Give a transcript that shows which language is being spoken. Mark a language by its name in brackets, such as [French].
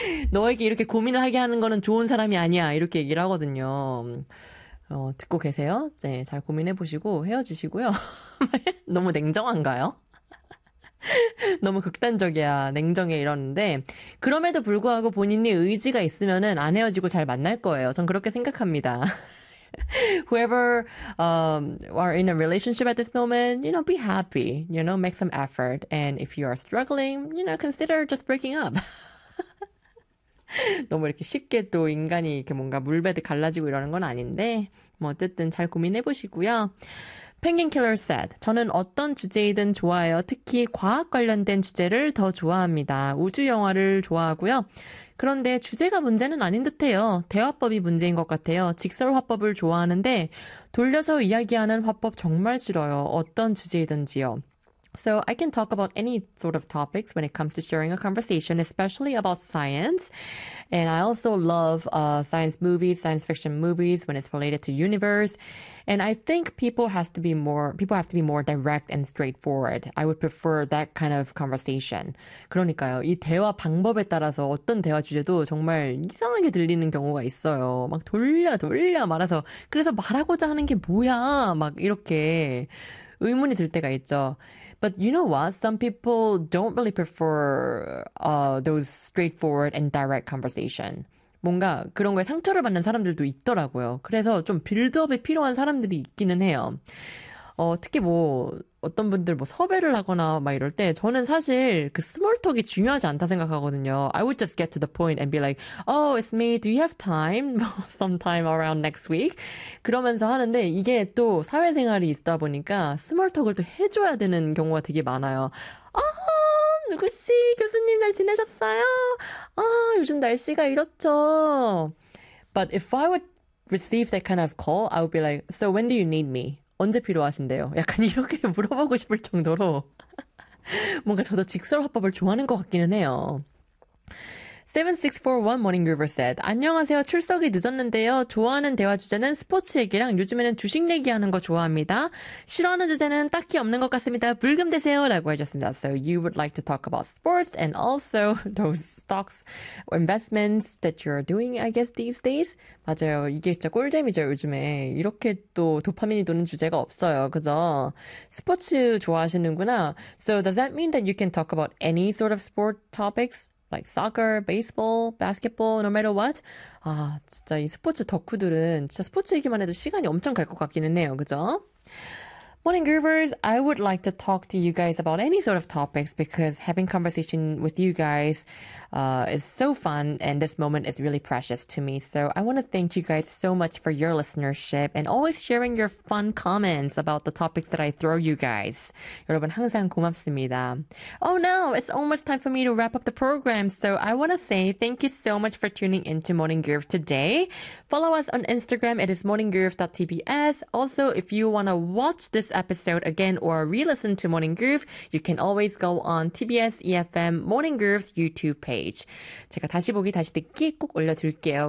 [Korean] 너에게 이렇게 고민을 하게 하는 거는 좋은 사람이 아니야. 이렇게 얘기를 하거든요. 듣고 계세요? 네, 잘 고민해보시고 헤어지시고요. 너무 냉정한가요? 너무 극단적이야. 냉정해. 이러는데. 그럼에도 불구하고 본인이 의지가 있으면은 안 헤어지고 잘 만날 거예요. 전 그렇게 생각합니다. [English] Whoever are in a relationship at this moment, you know, be happy. You know, make some effort. And if you are struggling, you know, consider just breaking up. [Korean] 너무 이렇게 쉽게 또 인간이 이렇게 뭔가 물배듯 갈라지고 이러는 건 아닌데, 뭐 어쨌든 잘 고민해 보시고요. Penguin Killer said, 저는 어떤 주제이든 좋아요. 특히 과학 관련된 주제를 더 좋아합니다. 우주 영화를 좋아하고요. 그런데 주제가 문제는 아닌 듯해요. 대화법이 문제인 것 같아요. 직설 화법을 좋아하는데, 돌려서 이야기하는 화법 정말 싫어요. 어떤 주제이든지요. [English] So I can talk about any sort of topics when it comes to sharing a conversation, especially about science. And I also love science movies, science fiction movies when it's related to universe. And I think people have to be more direct and straightforward. I would prefer that kind of conversation. [Korean] 그러니까요, 이 대화 방법에 따라서 어떤 대화 주제도 정말 이상하게 들리는 경우가 있어요. 막 돌려 돌려 말아서 그래서 말하고자 하는 게 뭐야? 막 이렇게. 의문이 들 때가 있죠. [English] But you know what? Some people don't really prefer those straightforward and direct conversation. [Korean] 뭔가 그런 거에 상처를 받는 사람들도 있더라고요. 그래서 좀 빌드업이 필요한 사람들이 있기는 해요. 특히 뭐 어떤 분들 뭐 섭외를 하거나 막 이럴 때 저는 사실 그 스몰 톡이 중요하지 않다 생각하거든요. [English] I would just get to the point and be like, Oh, it's me. Do you have time? Sometime around next week? [Korean] 그러면서 하는데 이게 또 사회생활이 있다 보니까 스몰 톡을 또 해줘야 되는 경우가 되게 많아요. 누구씨? 교수님 잘 지내셨어요? 요즘 날씨가 이렇죠? [English] But if I would receive that kind of call, I would be like, So when do you need me? [Korean] 언제 필요하신대요? 약간 이렇게 물어보고 싶을 정도로 뭔가 저도 직설화법을 좋아하는 것 같기는 해요. 7641 Morning River said 안녕하세요. 출석이 늦었는데요. 좋아하는 대화 주제는 스포츠 얘기랑 요즘에는 주식 얘기하는 거 좋아합니다. 싫어하는 주제는 딱히 없는 것 같습니다. 불금 되세요. 라고 해줬습니다. [English] So you would like to talk about sports and also those stocks or investments that you're doing, I guess, these days? [Korean] 맞아요. 이게 진짜 꿀잼이죠, 요즘에. 이렇게 또 도파민이 도는 주제가 없어요. 그죠? 스포츠 좋아하시는구나. [English] So does that mean that you can talk about any sort of sport topics? Like soccer, baseball, basketball, no matter what. [Korean] 아, 진짜 이 스포츠 덕후들은 진짜 스포츠 얘기만 해도 시간이 엄청 갈것 같기는 해요. 그죠? [English] Morning, Groovers. I would like to talk to you guys about any sort of topics because having conversation with you guys is so fun and this moment is really precious to me. So I want to thank you guys so much for your listenership and always sharing your fun comments about the topic that I throw you guys. [Korean] 여러분, 항상 고맙습니다. [English] Oh no, it's almost time for me to wrap up the program. So I want to say thank you so much for tuning into Morning Groove today. Follow us on Instagram. It is morninggroove.tbs. Also, if you want to watch this episode again or re-listen to Morning Groove, you can always go on TBS EFM Morning Groove's YouTube page. [Korean] 제가 다시 보기, 다시 듣기 꼭 올려둘게요.